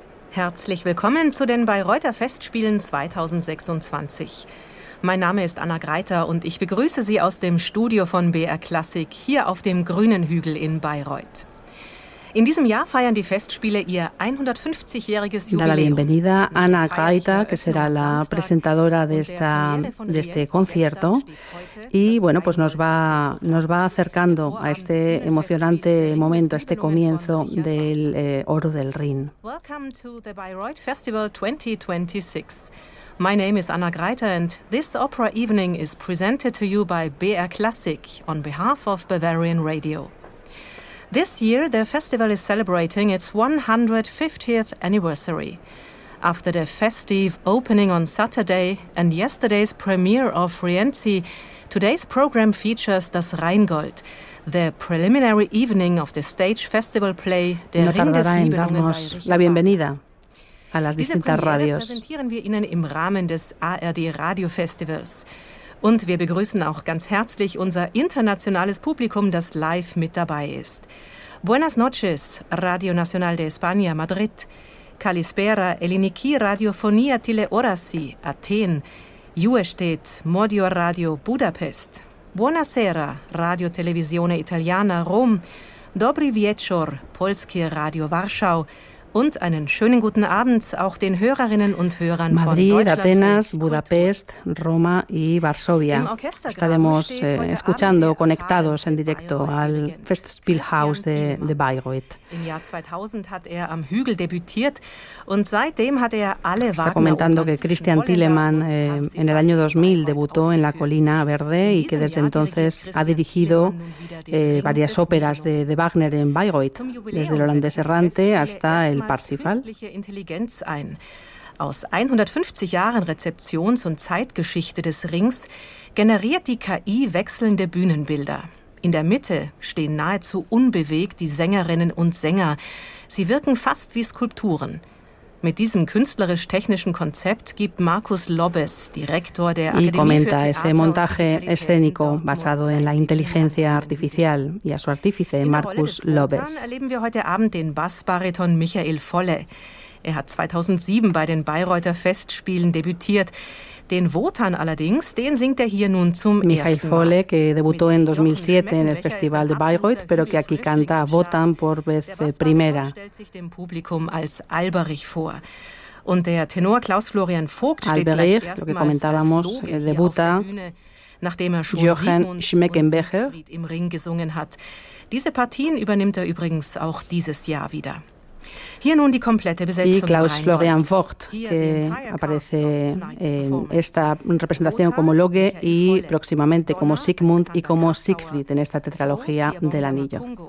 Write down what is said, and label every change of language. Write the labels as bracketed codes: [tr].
[de] Herzlich willkommen zu den Bayreuther Festspielen 2026. Mein Name ist Anna Greiter und ich begrüße Sie aus dem Studio von BR Klassik hier auf dem Grünen Hügel in Bayreuth. In diesem Jahr feiern die Festspiele ihr 150-jähriges Jubiläum. [es] Dale la bienvenida a Ana Gaita, que será la presentadora de este concierto. Y bueno, pues nos va acercando a este emocionante momento, a este comienzo del Oro del Rin. [en] Welcome to the Bayreuth Festival 2026. My name is Anna Greiter and this opera evening is presented to you by BR Classic on behalf of Bavarian Radio. This year, the festival is celebrating its 150th anniversary. After the festive opening on Saturday and yesterday's premiere of Rienzi, today's program features Das Rheingold, the preliminary evening of the stage festival play Der no Ring des Nibelungen. [es] No tardará en darnos la bienvenida a las distintas radios. [de] Diese Premiere präsentieren wir Ihnen im Rahmen des ARD Radio Festivals. Und wir begrüßen auch ganz herzlich unser internationales Publikum, das live mit dabei ist. [es] Buenas noches, Radio Nacional de España, Madrid. [el] Kalispera, Eliniki, Radiofonia Teleorasi, Athen. [hu] Juestet, [it] Modio Radio, Budapest. Buonasera, Radio Televisione Italiana, Rom. [pl] Dobry wieczór, Polskie Radio, Warschau. [de] Und einen schönen guten Abend auch den Hörerinnen und Hörern [es] Madrid, [de] von Deutschland. [es] Madrid, Atenas, Budapest, Roma y Varsovia. Estaremos escuchando, conectados en directo al Festspielhaus de Bayreuth. [de] Im Jahr 2000 hat er am Hügel debütiert und seitdem hat er alle Wagner. [es] Está comentando que Christian Thielemann en el año 2000 debutó en la Colina Verde y que desde entonces ha dirigido varias óperas de Wagner en Bayreuth, desde el Holandés Errante hasta el Parsifal. [de] Intelligenz ein. Aus 150 Jahren Rezeptions- und Zeitgeschichte des Rings generiert die KI wechselnde Bühnenbilder. In der Mitte stehen nahezu unbewegt die Sängerinnen und Sänger. Sie wirken fast wie Skulpturen. Mit diesem künstlerisch-technischen Konzept gibt Markus Lobbes, Direktor der Akademie für Theater und Musik, [es] ese montaje escénico basado en la inteligencia artificial y a su artífice Markus Lobbes. [de] Erleben wir heute Abend den Bassbariton Michael Volle. Er hat 2007 bei den Bayreuther Festspielen debütiert. Den Wotan allerdings, den singt er hier nun zum ersten Mal. [es] Michael Volle, que debutó en 2007 en el Festival de Bayreuth, pero que aquí canta Wotan por vez primera. [de] Der Bassbariton stellt sich dem Publikum als Alberich vor. Und der Tenor Klaus-Florian Vogt Alberich, steht gleich erstmals als Loge hier auf der Bühne, nachdem er Jochen Schmeckenbecher und Siegfried im Ring gesungen hat. Diese Partien übernimmt er übrigens auch dieses Jahr wieder. Hier nun die komplette Besetzung. [es] Y Klaus-Florian Vogt, que aparece en esta representación como Loge y próximamente como Sigmund y como Siegfried en esta tetralogía del Anillo.